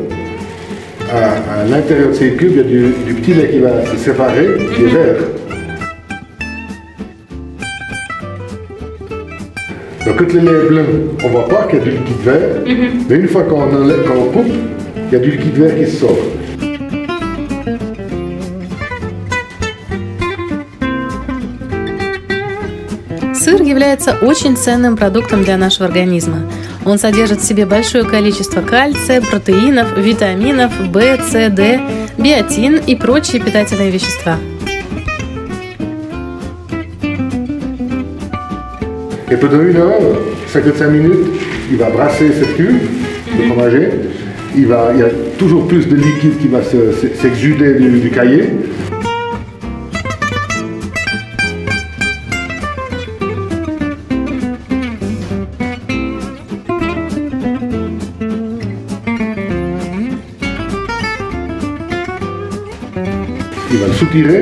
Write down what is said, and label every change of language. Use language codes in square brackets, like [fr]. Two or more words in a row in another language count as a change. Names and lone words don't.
[fr] À l'intérieur de ces cubes, il y a du petit lait qui va se séparer, qui est vert. Donc quand le lait est blanc, on ne voit pas qu'il y a du liquide vert, mais une fois qu'on coupe, il y a du liquide vert qui sort. [ru] Сыр является очень ценным продуктом для нашего организма. Он содержит в себе большое количество кальция, протеинов, витаминов В, С, Д, биотин и прочие питательные вещества. [fr] Et pendant 1 heure, 55 minutes, il va brasser cette cuve de fromager. Il y a toujours plus de liquide qui va s'exuder du caillé. Il va le soutirer.